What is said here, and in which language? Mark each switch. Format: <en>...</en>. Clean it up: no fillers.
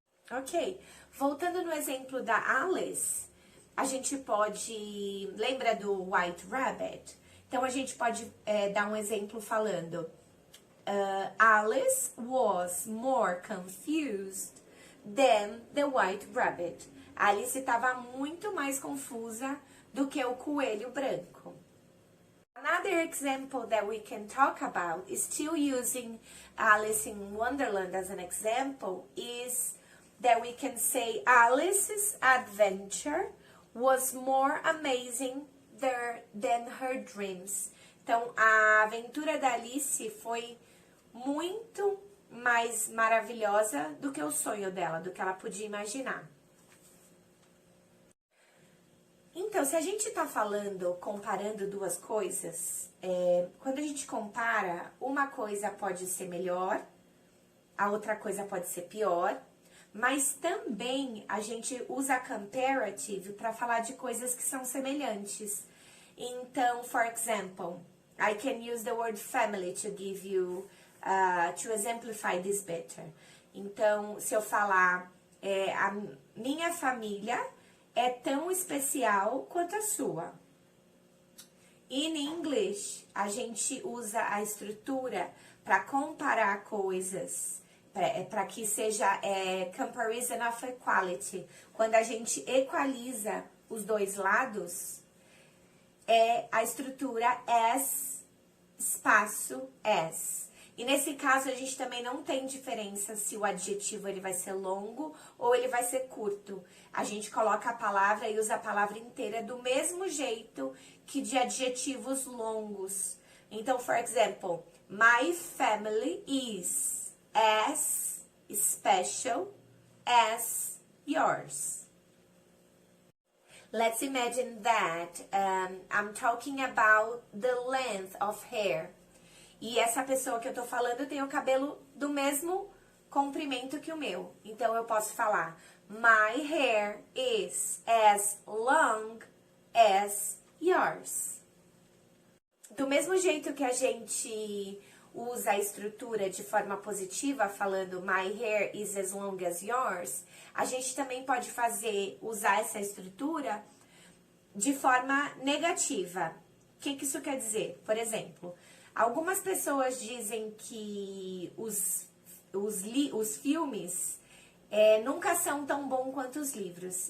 <pt>Ok, voltando no exemplo da Alice, a gente pode, lembra do White Rabbit? Então, a gente pode dar um exemplo falando,</pt> <en>Alice was more confused than the White Rabbit.</en> <pt>Alice estava muito mais confusa do que o coelho branco.</pt> <en>Another example that we can talk about, still using Alice in Wonderland as an example, is that we can say Alice's adventure was more amazing than her dreams.</en> <pt>Então, a aventura da Alice foi muito mais maravilhosa do que o sonho dela, do que ela podia imaginar. Então, se a gente tá falando, comparando duas coisas, quando a gente compara, uma coisa pode ser melhor, a outra coisa pode ser pior, mas também a gente usa comparative para falar de coisas que são semelhantes. Então,</pt> <en>for example, I can use the word family to give you, to exemplify this better.</en> <pt>Então, se eu falar, a minha família é tão especial quanto a sua.</pt> <en>In English,</en> <pt>a gente usa a estrutura para comparar coisas, para que seja</pt> <en>comparison of equality.</en> <pt>Quando a gente equaliza os dois lados, é a estrutura as, espaço as. E nesse caso, a gente também não tem diferença se o adjetivo ele vai ser longo ou ele vai ser curto. A gente coloca a palavra e usa a palavra inteira do mesmo jeito que de adjetivos longos. Então,</pt> <en>for example, my family is as special as yours. Let's imagine that I'm talking about the length of hair.</en> <pt>E essa pessoa que eu tô falando tem o cabelo do mesmo comprimento que o meu. Então, eu posso falar,</pt> <en>my hair is as long as yours.</en> <pt>Do mesmo jeito que a gente usa a estrutura de forma positiva, falando</pt> <en>my hair is as long as yours,</en> <pt>a gente também pode usar essa estrutura de forma negativa. O que isso quer dizer? Por exemplo, algumas pessoas dizem que os filmes nunca são tão bons quanto os livros.</pt>